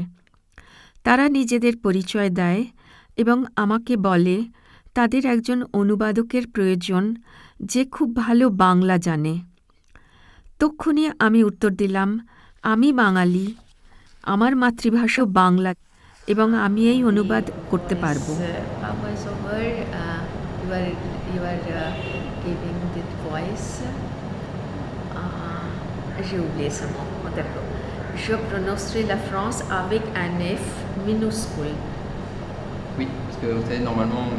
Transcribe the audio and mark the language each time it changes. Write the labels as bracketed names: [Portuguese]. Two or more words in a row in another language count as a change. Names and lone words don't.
[Bangla] তারা নিজেদের পরিচয় দেয় এবং আমাকে বলে তাদের একজন অনুবাদকের প্রয়োজন যে খুব ভালো বাংলা জানে। তক্ষুনি আমি উত্তর দিলাম, আমি বাঙালি, আমার মাতৃভাষা বাংলা এবং আমি এই অনুবাদ করতে পারব। [French] J'ai oublié ce mot. Je prononcerai la France avec un F minuscule. Oui, parce que vous savez, normalement on met